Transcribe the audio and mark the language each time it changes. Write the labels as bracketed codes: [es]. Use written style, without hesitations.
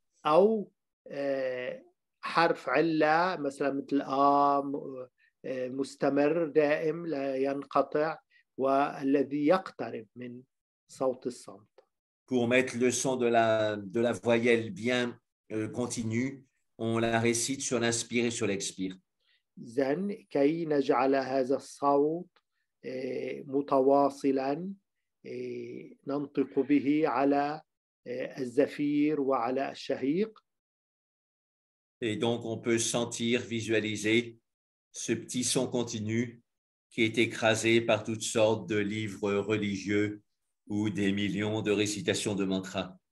[ar] أو حرف علة مثلا مثل مستمر دائم لا ينقطع والذي يقترب من صوت الصمت. [fr] Pour mettre le son de la voyelle bien continue, on la récite sur l'inspire et sur l'expire. [ar] إذن كي نجعل هذا الصوت متواصلا ننطق به على الزفير وعلى الشهيق. [fr] Et donc, on peut sentir, visualiser ce petit son continu qui est écrasé par toutes sortes de livres religieux ou des millions de récitations de mantras.